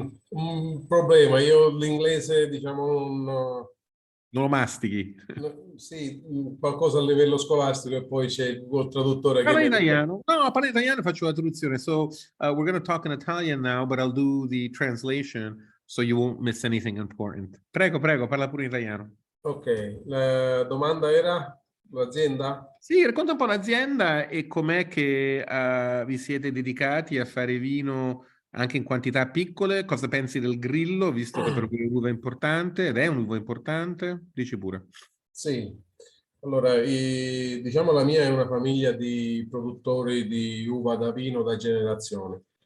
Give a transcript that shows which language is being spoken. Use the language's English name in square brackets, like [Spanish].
[Italian] Un problema, io l'inglese diciamo non lo mastichi. Sì, qualcosa a livello scolastico, e poi c'è il Google traduttore che... Parla italiano. No, parla italiano, faccio la traduzione. [English] So we're going to talk in Italian now, but I'll do the translation so you won't miss anything important. [Italian] Prego, parla pure in italiano. Ok, la domanda era? l'azienda? Sì, racconta un po' l'azienda e com'è che vi siete dedicati a fare vino anche in quantità piccole. Cosa pensi del grillo, visto che per voi l'uva è importante ed è un'uva importante? Dici pure. Sì, allora diciamo la mia è una famiglia di produttori di uva da vino da generazione.